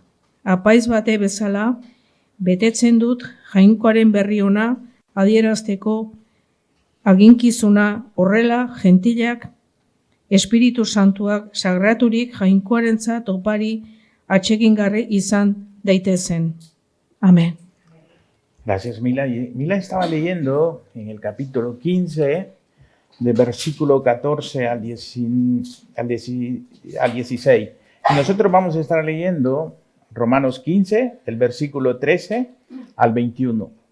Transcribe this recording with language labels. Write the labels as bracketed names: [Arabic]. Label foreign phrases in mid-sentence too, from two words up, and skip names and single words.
[Basque] Apaiz bate bezala, betetzen dut Jainkoaren berri ona adierazteko aginkizuna, horrela gentilak Espiritu Santuak sagraturik Jainkoarentzat opari atsegingarri izan daitezen. [Spanish] Amén. Gracias, Mila. Mila estaba leyendo en el capítulo 15, de versículo 14 al 16. Y nosotros vamos a estar leyendo Romanos 15, del versículo 13 al 21.